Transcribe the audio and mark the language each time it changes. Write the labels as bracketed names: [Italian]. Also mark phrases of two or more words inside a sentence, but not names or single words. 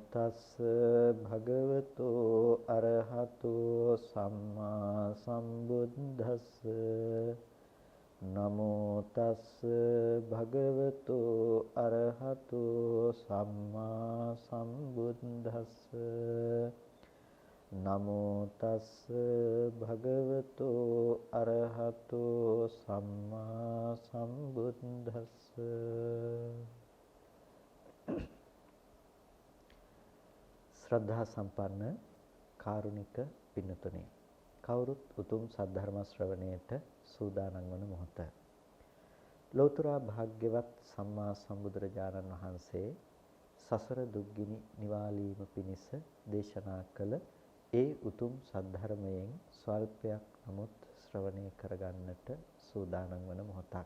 [Pali] තස්ස භගවතෝ අරහතෝ සම්මා සම්බුද්දස්ස නමෝ තස්ස භගවතෝ අරහතෝ සම්මා සම්බුද්දස්ස නමෝ තස්ස භගවතෝ අරහතෝ සම්මා සම්බුද්දස්ස. [Sinhala] ශ්‍රද්ධා සම්පන්න කාරුණික පින්නතුනි, කවුරුත් උතුම් සද්ධර්ම ශ්‍රවණයට සූදානම් වන මොහොත ලෞතර භාග්‍යවත් සම්මා සම්බුදුරජාණන් වහන්සේ සසර දුක්ගිනි නිවාලීම පිණිස දේශනා කළ ඒ උතුම් සද්ධර්මයෙන් ස්වල්පයක් නමුත් ශ්‍රවණය කරගන්නට සූදානම් වන මොහොතක්.